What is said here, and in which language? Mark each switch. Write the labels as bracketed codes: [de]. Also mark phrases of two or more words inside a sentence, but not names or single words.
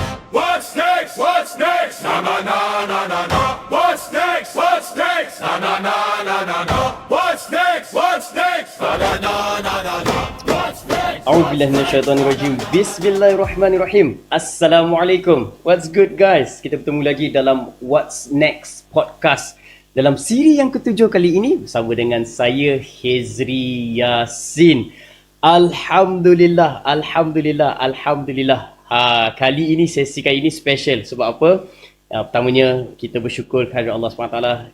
[en] What's next? What's next? Na na na na na na. What's next? What's next? Na na na na na na. What's next? What's next? Na na na na na na. What's next? [ar] أعوذ بالله من الشيطان الرجيم. بسم الله الرحمن الرحيم. Assalamualaikum. [en] What's good guys? [ms] Kita bertemu lagi dalam What's Next podcast. Dalam siri yang ketujuh kali ini bersama dengan saya Hezri Yassin. [ar] Alhamdulillah. [ms] Kali ini sesi kali ini special. Sebab apa? Pertamanya kita bersyukur kepada Allah SWT.